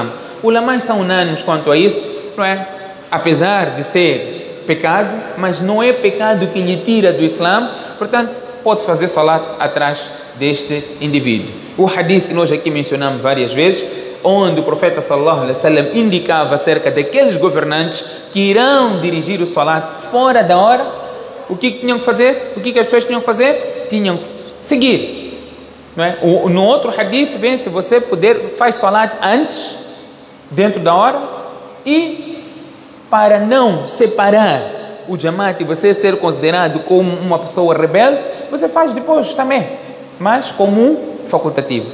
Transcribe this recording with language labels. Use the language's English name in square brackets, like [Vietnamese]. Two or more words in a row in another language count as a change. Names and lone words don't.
[Portuguese] Ulamás são unânimes quanto a isso, não é? Apesar de ser pecado, mas não é pecado que lhe tira do Islã, portanto, pode-se fazer salat atrás deste indivíduo. O hadith que nós aqui mencionamos várias vezes, onde o profeta [Arabic] صلى الله عليه وسلم [Portuguese] indicava acerca daqueles governantes que irão dirigir o salat fora da hora, o que tinham que fazer? O que as pessoas tinham que fazer? Tinham que seguir. Não é? No outro hadith vem, se você puder, faz salat antes, dentro da hora, e para não separar o jamaat e você ser considerado como uma pessoa rebelde, você faz depois também, mas como um facultativo.